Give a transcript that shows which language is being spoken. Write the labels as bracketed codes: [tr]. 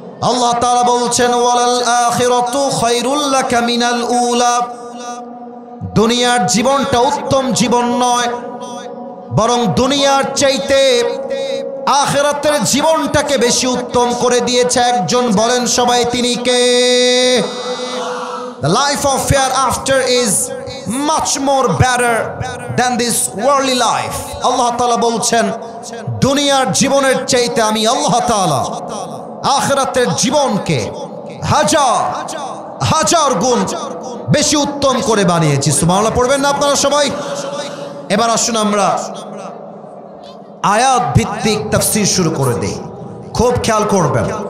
[bn] আল্লাহ তাআলা বলছেন, [ar] ওয়ালাল আখিরাতু খায়রুল লাকা মিনাল উলা। [bn] দুনিয়ার জীবনটা উত্তম জীবন নয়, বরং দুনিয়ার চাইতে আখিরাতের জীবনটাকে বেশি উত্তম করে দিয়েছে একজন। বলেন সবাই তিনি কে? [en] The life of hereafter is much more better than this worldly life. [bn] আল্লাহ তাআলা বলছেন দুনিয়ার জীবনের চাইতে আমি আল্লাহ তাআলা আখিরাতের জীবনকে হাজার হাজার গুণ বেশি উত্তম করে বানিয়েছি। সুবহানাল্লাহ পড়বেন না আপনারা সবাই? এবার আসুন আমরা আয়াত ভিত্তিক তাফসীর শুরু করে দেই। খুব খেয়াল করবেন।